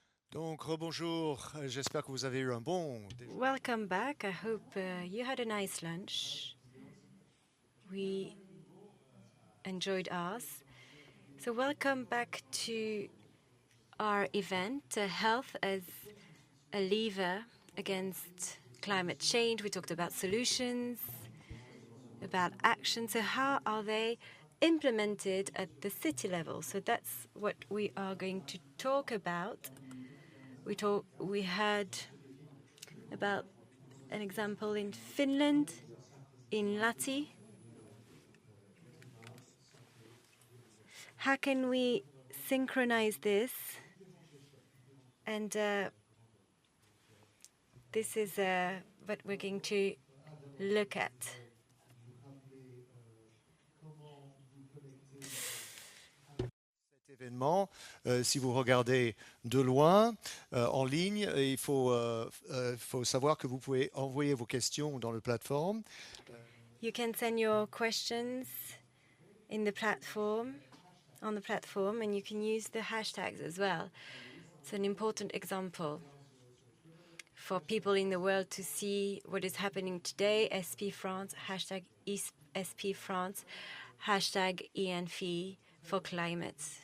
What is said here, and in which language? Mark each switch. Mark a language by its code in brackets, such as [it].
[fr] Donc, rebonjour, j'espère que vous avez eu un bon déjeuner. [en] Welcome back. I hope you had a nice lunch. We enjoyed ours. So welcome back to our event, Health as a Lever Against Climate Change. We talked about solutions, about action. So how are they implemented at the city level? So that's what we are going to talk about. We had about an example in Finland, in Lahti. How can we synchronize this? And this is what we're going to look at. [fr] Cet événement, si vous regardez de loin, en ligne, il faut savoir que vous pouvez envoyer vos questions dans la plateforme. [en] You can send your questions in the platform, on the platform, and you can use the hashtags as well. It's an important example for people in the world to see what is happening today. SP France, hashtag SP France, hashtag ENFI for climate.